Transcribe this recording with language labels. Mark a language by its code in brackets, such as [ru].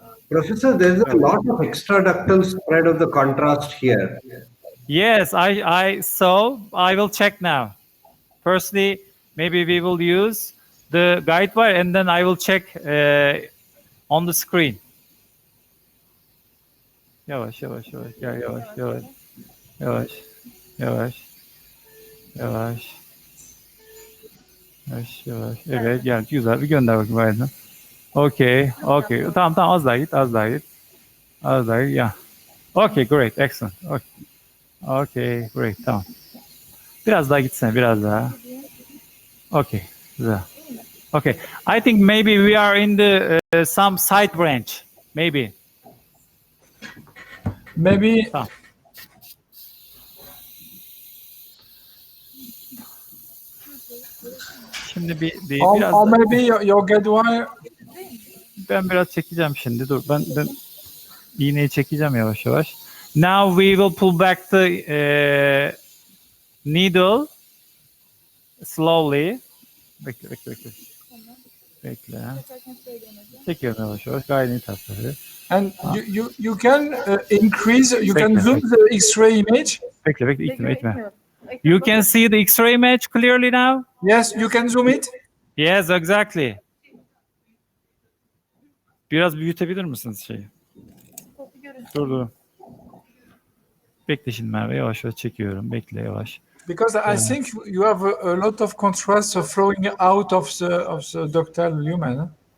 [en] Professor, there's a lot of extraductal spread of the contrast here. Yes, I saw. I will check now. Firstly, maybe we will use the guide wire and then I will check on the screen. [tr] Yavaş yavaş yavaş gel yavaş yavaş yavaş yavaş yavaş yavaş yavaş evet gel güzel bir gönder bakayım aydın. Okay tamam az daha git ya. [en] Okay great excellent okay great [tr] tamam. Biraz daha gitsene biraz daha. Okay güzel. [en] Okay I think maybe we are in the some side branch maybe. Maybe. [tr] Tamam. Şimdi biraz [en] or maybe your guide wire. [tr] Ben biraz çekeceğim şimdi. Dur ben iğneyi çekeceğim yavaş yavaş. [en] Now we will pull back the needle slowly. [tr] Bekle. Bekle. Çekiyorum yavaş yavaş. Gayet iyi tasarı. [en] And you can increase, you can zoom the X-ray image. [tr] Bekle itme. [en] You can see the X-ray image clearly now? Yes, you can zoom it. Yes, exactly. [tr] Biraz büyütebilir misiniz şeyi? Dur. Bekle şimdi Merve, yavaş çekiyorum. Bekle yavaş. [en] Because I think you have a lot of contrast flowing out of the ductal lumen.